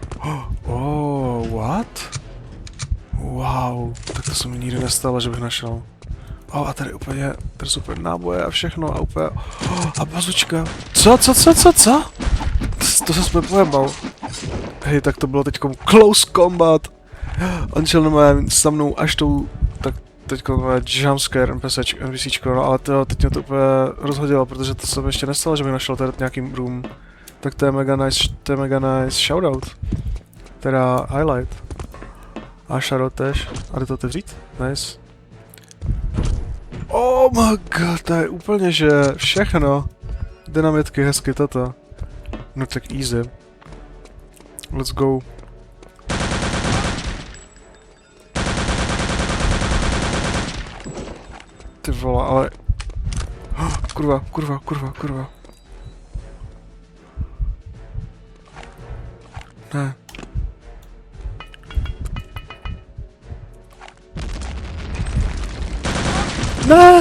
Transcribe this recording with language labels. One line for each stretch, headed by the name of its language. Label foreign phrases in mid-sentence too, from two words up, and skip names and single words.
English: What?
Czech: Wow, tak to se mi nikdy nestalo, že bych našel. A tady úplně, tady jsou úplně náboje a všechno a úplně... a bazučka. Co? To se jsme pojebal. Hej, tak to bylo teďkom
English: close combat.
Czech: On šel normálně za mnou až tou... tak teďko normálně jumpscare NPCčko, no ale teď mě to úplně rozhodilo, protože to se mi ještě nestalo, že bych našel tady nějaký room. Tak to je mega
English: nice shoutout.
Czech: Teda highlight. A shoutout tež. A jde to otevřít? Nice.
English: Oh my god,
Czech: to je úplně, že všechno. Dynamitky, hezky toto. No tak easy.
English: Let's go.
Czech: Ty vole, ale... Kurva. Ne. Ne!